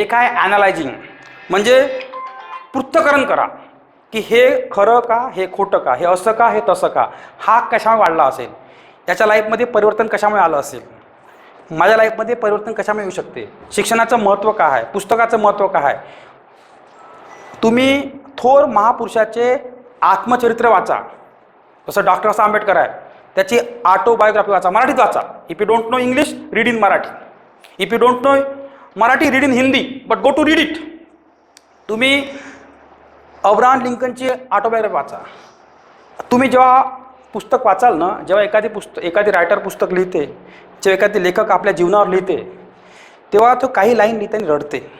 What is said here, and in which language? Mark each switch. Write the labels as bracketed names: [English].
[Marathi] एक आहे ॲनालायझिंग, म्हणजे पृथक्करण करा की हे खरं का, हे खोटं का, हे असं का, हे तसं का, हा कशामुळे वाढला असेल, याच्या लाईफमध्ये परिवर्तन कशामुळे आलं असेल, माझ्या लाईफमध्ये परिवर्तन कशामुळे येऊ शकते, शिक्षणाचं महत्त्व काय आहे, पुस्तकाचं महत्त्व काय आहे. तुम्ही थोर महापुरुषाचे आत्मचरित्र वाचा. जसं डॉक्टर बाबासाहेब आंबेडकर आहे, त्याची ऑटोबायोग्राफी वाचा, मराठीत वाचा. [English] If you don't know English, read in Marathi. If you don't know Marathi, read in Hindi, but go to read it. [Marathi] तुम्ही अब्राहम लिंकनची ऑटोबायोग्राफी वाचा. तुम्ही जेव्हा पुस्तक वाचाल ना, जेव्हा एखादी रायटर पुस्तक लिहिते, जेव्हा एखादी लेखक आपल्या जीवनावर लिहिते, तेव्हा तो काही लाईन लिहिताना रडते.